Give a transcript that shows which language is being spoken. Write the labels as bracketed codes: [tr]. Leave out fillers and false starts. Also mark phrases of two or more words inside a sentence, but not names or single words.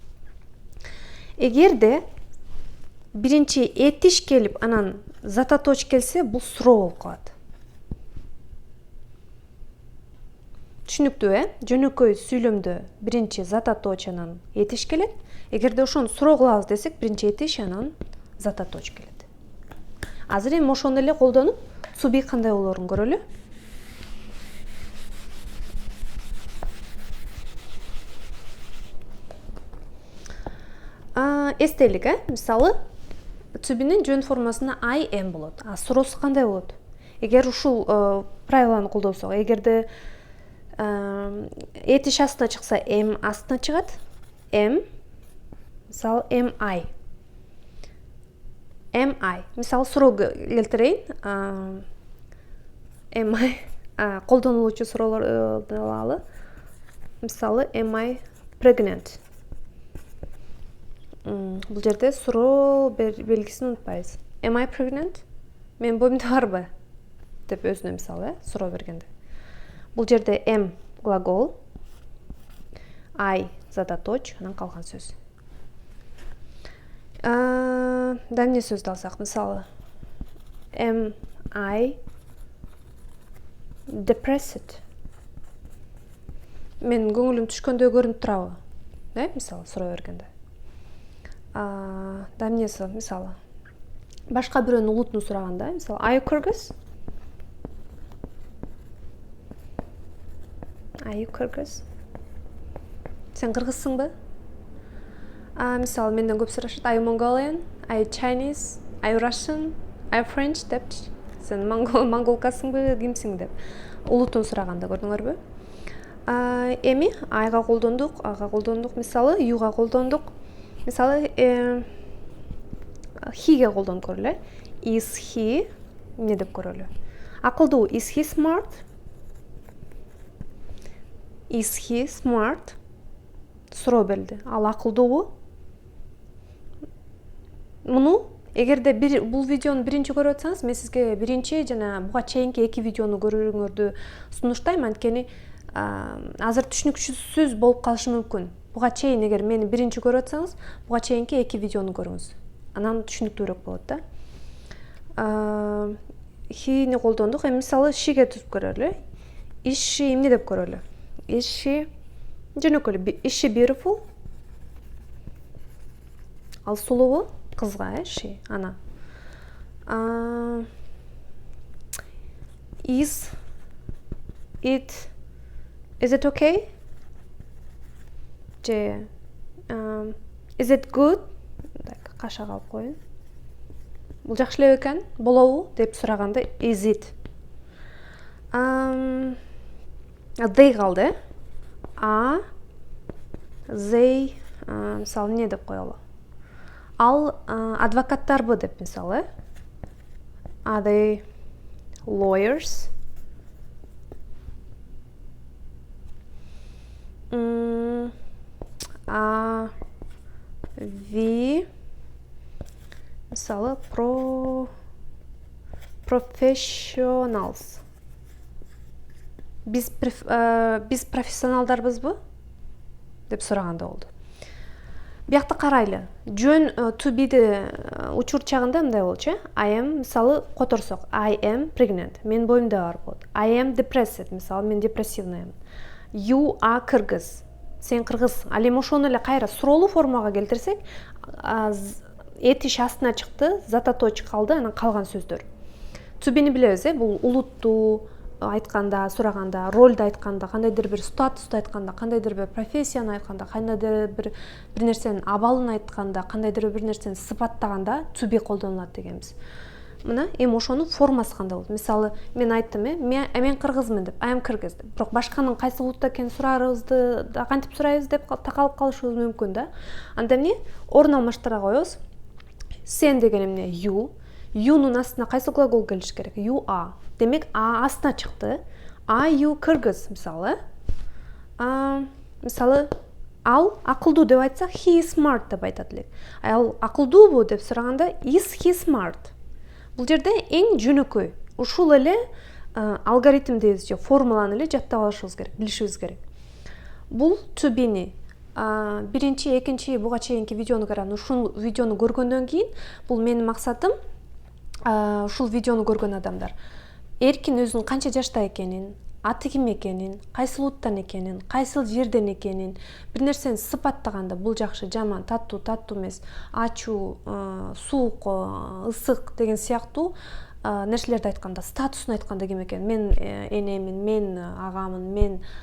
[ky] Эгерде биринчи этиш келип, анан зататоч келсе, бул суроо болуп калат. Түшүнүктүү, Жөнөкөй сүйлөмдө биринчи зататоч, анан этиш келет. Эгерде ошону суроо кылабыз десек, биринчи этиш, анан зататоч келет. Азыр эми ошону эле колдонуп, [en] to be [ky] кандай болоорун көрөлү. Эстелик, мисалы, [en] to be'нин [ky] жөн формасында [en] I am [ky] болот. Суроосу кандай болот? Эгер ушул правиланы колдонсок, эгерде этиш астына чыкса, am астына чыгат. Am, мисалы, [en] am I. Am I. [ky] Мисалы, суроо келтирейин. [en] Am I [ky] колдонулуучу суроолорду алалы. Мисалы, [en] am I pregnant? [ky] Бул жерде суроо белгисин унутпайбыз. [en] Am I pregnant? [ky] Мен боюмда барбы? Деп өзүнө мисалы, суроо бергенде. Бул жерде am глагол, I зататоч, анан калган сөз. Да эмне сөздү алсак, мисалы, [en] am I depressed? [ky] Мен көңүлүм түшкөндөй көрүнүп турабы? Мисалы, суроо бергенде. Да эмнеси, мисалы, башка бирөөнүн улутун сураганда, мисалы, [en] Are you Kyrgyz? Are you Kyrgyz? [ky] Сен кыргызсыңбы? Мисалы менден көп сурашат, [en] are you Mongolian, are you Chinese, are you Russian, are you French депчи. [ky] Сен монголкасыңбы, кимсиң деп. Улутун сураганда көрдүңөрбү? Эми айга колдондук, ага колдондук, мисалы youга колдондук. Мисалы he'ге колдонуп көрөлү. [en] Is he [ky] эмне деп көрөлү? Акылдуу, [en] is he smart? Is he smart? [ky] Суроо берилди. Ал акылдуубу? Муну эгерде бул видеону биринчи көрүп атсаңыз, мен сизге биринчи жана буга чейинки 2 видеону көрүүңөрдү сунуштайм, анткени азыр түшүнүксүз болуп калышы мүмкүн. Буга чейин эгер мени биринчи көрүп атсаңыз, буга чейинки 2 видеону көрүңүз. Анан түшүнүктүүрөөк болот да. He'ни колдондук. Мисалы she'ге түзүп көрөлү. [en] Is she [ky] эмне деп көрөлү? [en] Is she жөнөкөй. Is she beautiful? [ky] Ал сулуубу? Кызга, she, ана. [en] Is it okay? Же is it good? [ky] Так, каша калып коеюн. Бул жакшы эле экен, болобу деп сураганда [en] is it. [ky] They калды. They мисалы эмне деп коелу? Ал адвокаттарбы деп мисалы. [en] Are they lawyers? We мисалы professionals. [ky] Биз профессионалдарбызбы деп сураганда болду. Биякта карайлы. Жөн [en] to be'ди [ky] учурчагында мындай болчу. [en] I am [ky] мисалы которсок. [en] I am pregnant. [ky] Мен боюмда бар болот. [en] I am depressed. [ky] Мисалы мен депрессивныймын. [en] You are Kyrgyz. [ky] Сен кыргыз. Ал эми ошону эле кайра суроолуу формага келтирсек, этиш астына чыкты, зататочка калды, анан калган сөздөр. To be'ни билебиз, бул улутту айтканда, сураганда, ролду айтканда, кандайдыр бир статусту айтканда, кандайдыр бир профессияны айтканда, кандайдыр бир нерсенин абалын айтканда, кандайдыр бир нерсени сыпаттаганда [en] to be [ky] колдонулат дегенбиз. Мына эми ошонун формасы кандай болот? Мисалы, мен айттым, мен кыргызмын деп, [en] I am Kyrgyz деп. [ky] Бирок башканын кайсы улутта экенин сурарыбызды, кантип сурайбыз деп такалып калышыбыз мүмкүн да. Анда эмне? Орун алмаштыра коебуз. Сен деген эмне? You. You'нун астына кайсы глагол келиш керек? [en] You are. [ky] Демек, астына чыкты. [en] Are you Kyrgyz мисалы? [ky] Мисалы, ал акылдуу деп айтсак, [en] he is smart [ky] деп айтат элек. Ал акылдуубу деп сураганда, [en] is he smart? [ky] Бул жерде эң жөнөкөй. Ушул эле алгоритм дейбиз же формуланы эле жаттап алышыбыз керек, билишибиз керек. Бул [en] to be'ни [ky] биринчи, экинчи, буга чейинки видеону караган, ушул видеону көргөндөн кийин, бул менин максатым ушул видеону көргөн адамдар эркин өзүнүн канча жашта экенин, аты ким экенин, кайсы улуттан экенин, кайсыл жерден экенин, бир нерсени сыпаттаганда бул жакшы, жаман, таттуу эмес, ачуу, суук, ысык деген сыяктуу нерселерди айтканда, статусун айтканда ким экен, мен энемин, мен агамын, мен